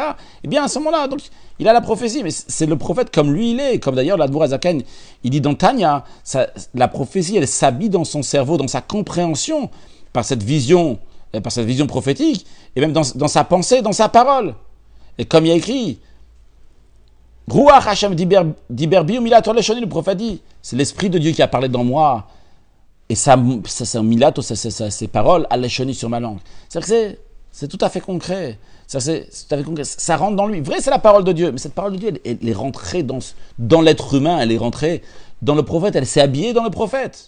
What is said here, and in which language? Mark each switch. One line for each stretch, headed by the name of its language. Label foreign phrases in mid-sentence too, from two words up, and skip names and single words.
French: Eh bien à ce moment-là, donc, il a la prophétie, mais c'est le prophète comme lui il est, comme d'ailleurs l'Admor HaZaken, il dit dans Tanya, la prophétie elle s'habille dans son cerveau, dans sa compréhension, par cette vision prophétique, et même dans sa pensée, dans sa parole. Et comme il y a écrit,
Hebrew: רוח השם דבר בי ומלתו על לשוני,
French: le prophète dit, c'est l'esprit de Dieu qui a parlé dans moi, et ça milato, ses paroles, à leshoni sur ma langue. C'est-à-dire que c'est tout à fait concret. Ça rentre dans lui. Vrai, c'est la parole de Dieu, mais cette parole de Dieu, elle est rentrée dans l'être humain, elle est rentrée dans le prophète, elle s'est habillée dans le prophète.